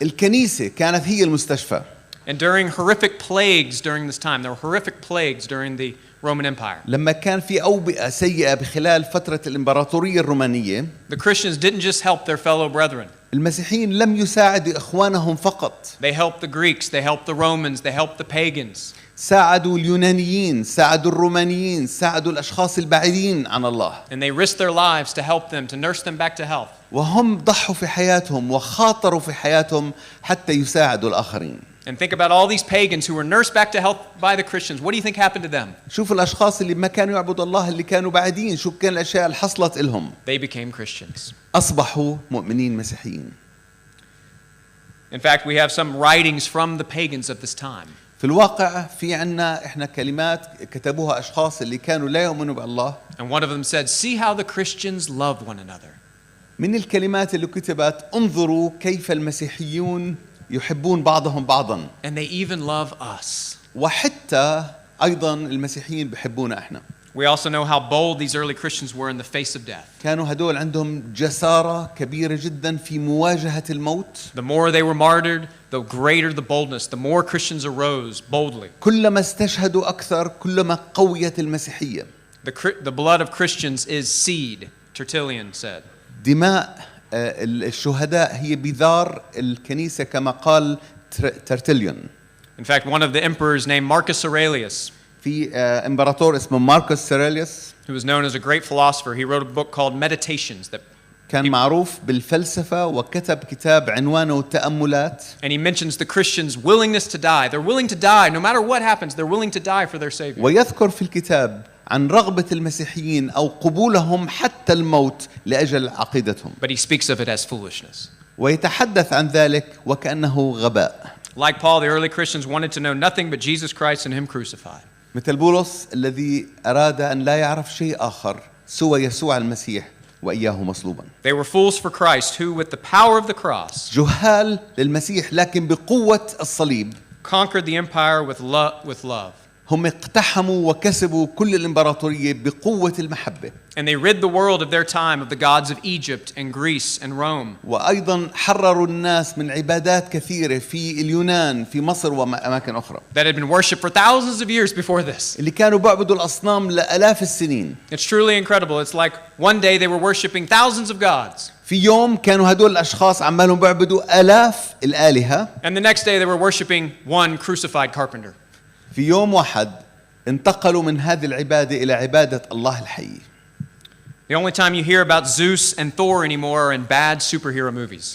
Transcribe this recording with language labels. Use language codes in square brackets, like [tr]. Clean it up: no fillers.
[ar] الكنيسة كانت هي المستشفى. [en] And during horrific plagues during this time, there were horrific plagues during the Roman Empire. [ar] لما كان في أوبئة سيئة بخلال فترة الإمبراطورية الرومانية، [en] The Christians didn't just help their fellow brethren. [ar] المسيحيين لم يساعدوا إخوانهم فقط، [en] They helped the Greeks, they helped the Romans, they helped the pagans. [ar] ساعدوا اليونانيين، ساعدوا الرومانيين، ساعدوا الأشخاص البعيدين عن الله. [en] And they risked their lives to help them, to nurse them back to health. [ar] وهم ضحوا في حياتهم وخاطروا في حياتهم حتى يساعدوا الآخرين. [en] And think about all these pagans who were nursed back to health by the Christians. What do you think happened to them? [ar] شوف الأشخاص اللي ما كانوا يعبدوا الله اللي كانوا بعيدين، شو كان الأشياء اللي حصلت لهم؟ [en] They became Christians. [ar] أصبحوا مؤمنين مسيحيين. [en] In fact, we have some writings from the pagans of this time. [ar] في الواقع في عنا إحنا كلمات كتبوها أشخاص اللي كانوا لا يؤمنوا بالله. [en] And one of them said, "See how the Christians love one another." [ar] من الكلمات اللي كتبت انظروا كيف المسيحيون يحبون بعضهم بعضا، [en] And they even love us. [ar] وحتى أيضا المسيحيين بحبونا إحنا. [en] We also know how bold these early Christians were in the face of death. [ar] كانوا هدول عندهم جسارة كبيرة جدا في مواجهة الموت. [en] The more they were martyred, the greater the boldness. The more Christians arose boldly. [ar] كلما استشهدوا أكثر كلما قويت المسيحية. [en] The blood of Christians is seed, Tertullian said. [ar] دماء الشهداء هي بذار الكنيسة كما قال ترتليون. [en] In fact, one of the emperors named Marcus Aurelius, [ar] في إمبراطور اسمه ماركوس سيريليوس [en] who was known as a great philosopher, he wrote a book called Meditations that [ar] كان معروف بالفلسفة وكتب كتاب عنوانه تأملات. [en] and he mentions the Christians' willingness to die. They're willing to die no matter what happens. They're willing to die for their Savior. [ar] ويذكر في الكتاب عن رغبة المسيحيين أو قبولهم حتى الموت لأجل عقيدتهم. [en] But he speaks of it as foolishness. [ar] ويتحدث عن ذلك وكأنه غباء. [en] Like Paul, the early Christians wanted to know nothing but Jesus Christ and Him crucified. [ar] مثل بولس الذي أراد أن لا يعرف شيء آخر سوى يسوع المسيح وإياه مصلوبا. [en] They were fools for Christ, who with the power of the cross [ar] جهال للمسيح لكن بقوة الصليب [en] conquered the empire with love. [ar] هم اقتحموا وكسبوا كل الإمبراطورية بقوة المحبة. [en] And they rid the world of their time of the gods of Egypt and Greece and Rome. [ar] وأيضا حرروا الناس من عبادات كثيرة في اليونان في مصر وأماكن أخرى [en] That had been worshipped for thousands of years before this. [ar] اللي كانوا بيعبدوا الأصنام لآلاف السنين. [en] It's truly incredible. It's like one day they were worshiping thousands of gods. [ar] في يوم كانوا هدول الأشخاص عمالهم بيعبدوا آلاف الآلهة. [en] And the next day they were worshiping one crucified carpenter. [ar] في يوم واحد انتقلوا من هذه العبادة إلى عبادة الله الحي. [en] The only time you hear about Zeus and Thor anymore are in bad superhero movies.